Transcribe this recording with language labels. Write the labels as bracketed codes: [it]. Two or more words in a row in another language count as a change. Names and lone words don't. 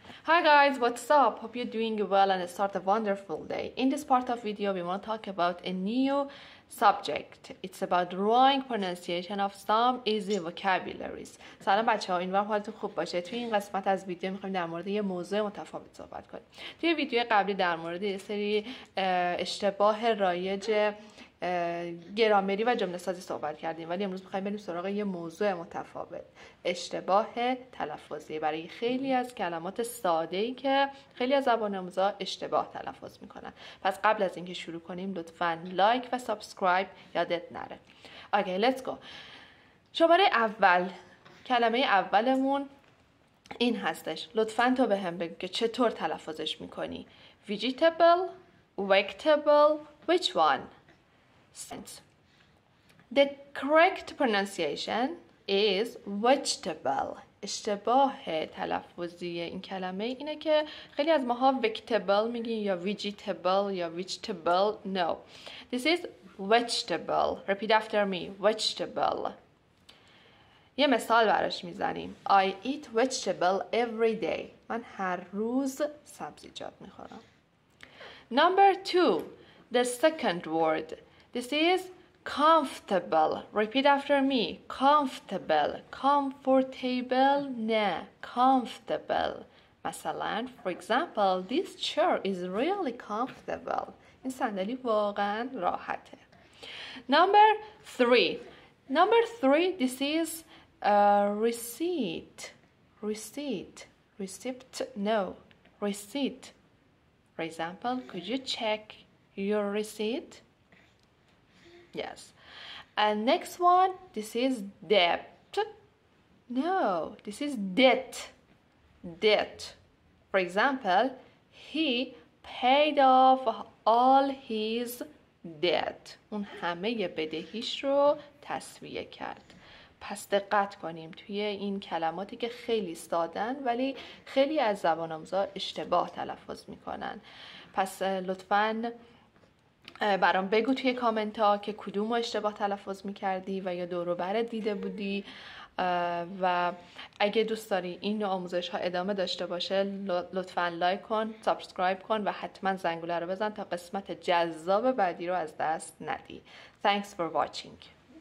[en] Hi guys, what's up? Hope you're doing well and start a wonderful day. In this part of video, we want to talk about a new subject. It's about drawing pronunciation of some easy vocabularies. [fa] سلام بچه‌ها، امیدوارم حالتون خوب باشه. توی این قسمت از ویدیو می‌خوایم در مورد یه موضوع متفاوت صحبت کنیم. توی ویدیو قبلی در مورد یه سری اشتباه رایج گرامری و جمله سازی صحبت کردیم، ولی امروز می‌خوایم بریم سراغ یه موضوع متفاوت، اشتباه تلفظی برای خیلی از کلمات ساده‌ای که خیلی از زبان آموزا اشتباه تلفظ میکنن. پس قبل از اینکه شروع کنیم لطفاً لایک و سابسکرایب یادت نره. اوکی، [en] let's go. [fa] شماره اول، کلمه اولمون این هستش. لطفاً تو بهم بگو که چطور تلفظش میکنی. [en] vegetable, vegetable, which one? The correct pronunciation is vegetable. [fa] اشتباه تلفظی این کلمه اینه که خیلی از ماها vegetable میگیم یا vegetable یا vegetable. [en] No, this is vegetable. Repeat after me. Vegetable. [fa] یه مثال براش میزنیم. [en] I eat vegetable every day. [fa] من هر روز سبزیجات میخورم. [en] Number 2, the second word. This is comfortable. Repeat after me. Comfortable. Comfortable. [fa] نه. [en] Comfortable. [fa] مثلا, [en] for example, this chair is really comfortable. [fa] این صندلی واقعا راحته. [en] Number 3. This is receipt. Receipt. No. Receipt. For example, could you check your receipt? Yes. And next one, this is debt. No, this is debt. Debt. For example, he paid off all his debt. [fa] اون همه بدهیش رو تسویه کرد. پس دقت کنیم توی این کلماتی که خیلی سادن ولی خیلی از زبان آموزا اشتباه تلفظ میکنن. پس لطفاً برام بگو توی کامنت ها که کدوم اشتباه تلفظ میکردی و یا دور و بر دیده بودی، و اگه دوست داری این نوع آموزش ها ادامه داشته باشه لطفاً لایک کن، سابسکرایب کن و حتما زنگوله رو بزن تا قسمت جذاب بعدی رو از دست ندی. [en] Thanks for watching.